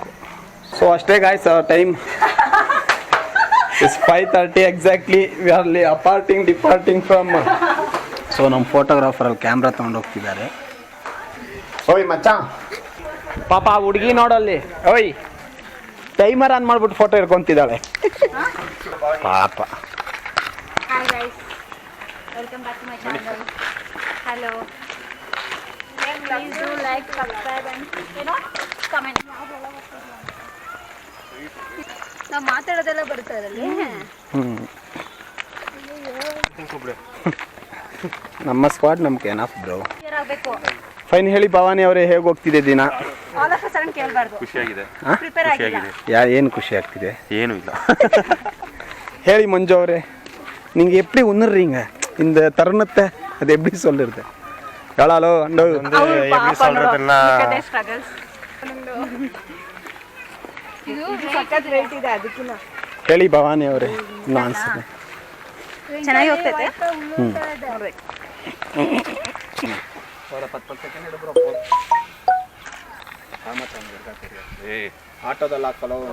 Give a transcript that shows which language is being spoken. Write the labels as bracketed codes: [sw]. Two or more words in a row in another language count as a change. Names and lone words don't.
[kn] ಸೊ ಅಷ್ಟೇ ಗಾಯ್ಸ್, [en] time is 5:30 exactly. we are departing from. [kn] ಸೊ ನಮ್ಮ ಫೋಟೋಗ್ರಾಫರಲ್ಲಿ ಕ್ಯಾಮ್ರಾ ತೊಗೊಂಡು ಹೋಗ್ತಿದ್ದಾರೆ. ಓಯ್ ಮಚ್ಚ, ಪಾಪ ಹುಡುಗಿ ನೋಡಲ್ಲಿ, ಓಯ್ [en] timer on [kn] ಮಾಡ್ಬಿಟ್ಟು ಫೋಟೋ ಹಿಡ್ಕೊಂತಿದ್ದಾಳೆ ಪಾಪ. [en] Hi guys, welcome back to my channel. Hello. Please do like, subscribe and comment. [kn] ನಾವು ಮಾತಾಡೋದೆಲ್ಲ ಬರ್ತಾ ಇರಲಿ. ನಮ್ಮ ಸ್ಕ್ವಾಡ್ ನಮ್ಗೆ [en] enough bro. [kn] ಫೈನ್, ಹೇಳಿ ಭವಾನಿ ಅವರೇ, ಹೇಗೆ ಹೋಗ್ತಿದೆ ದಿನ? ಖುಷಿಯಾಗಿದೆ. ಏನು ಖುಷಿ ಆಗ್ತಿದೆ? ಏನೂ ಇಲ್ಲ. ಹೇಳಿ ಮಂಜು ಅವರೇ, [ta] நீங்கள் எப்படி உணர்றீங்க இந்த தருணத்தை? அது எப்படி சொல்லுறது? [kn] ಹೇಳಾಲೋ ಅಂಡು [ta] எப்படி சொல்றதுன்னா [kn] ಹೇಳಿ ಭವಾನಿ ಅವರೇ, ಇನ್ನು ಅನ್ಸುತ್ತೆ ಚೆನ್ನಾಗಿ ಹೋಗ್ತೈತೆ. ಆಟೋದಲ್ಲಿ ಹಾಕಲ್ಲ